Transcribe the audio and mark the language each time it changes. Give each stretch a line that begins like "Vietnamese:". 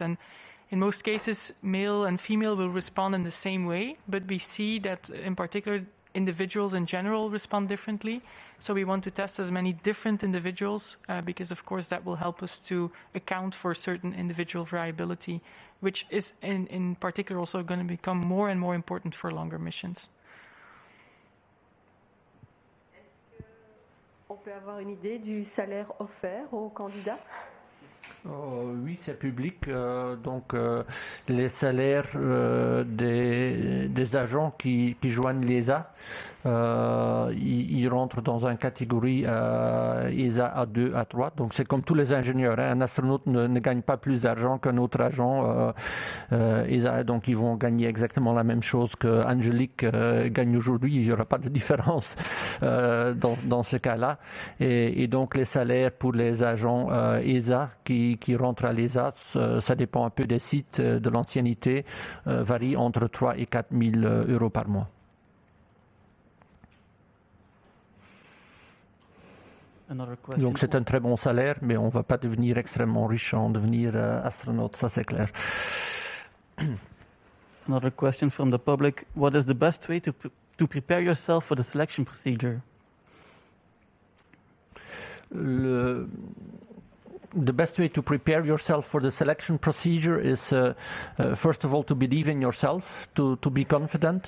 English: And in most cases, male and female will respond in the same way, but we see that in particular, individuals in general respond differently. So we want to test as many different individuals because, of course, that will help us to account for certain individual variability, which is in particular also going to become more and more important for longer missions.
French: Est-ce qu'on peut avoir une idée du salaire offert aux candidats? Oui, c'est public. Donc, les salaires des agents qui joignent l'ESA, ils rentrent dans une catégorie ESA A2, A3. Donc, c'est comme tous les ingénieurs. Hein. Un astronaute ne gagne pas plus d'argent qu'un autre agent ESA. Donc, ils vont gagner exactement la même chose qu'Angelique gagne aujourd'hui. Il n'y aura pas de différence dans ce cas-là. Et donc, les salaires pour les agents ESA qui rentrent à l'ESA, ça dépend un peu des sites, de l'ancienneté, varie entre 3 et 4 000 euros par mois. Donc c'est un très bon salaire, mais on ne va pas devenir extrêmement riche en devenir astronaute, ça c'est clair.
English: Another question from the public. What is the best way to prepare yourself for the selection procedure? The best way to prepare yourself for the selection procedure is, first of all, to believe in yourself, to be confident.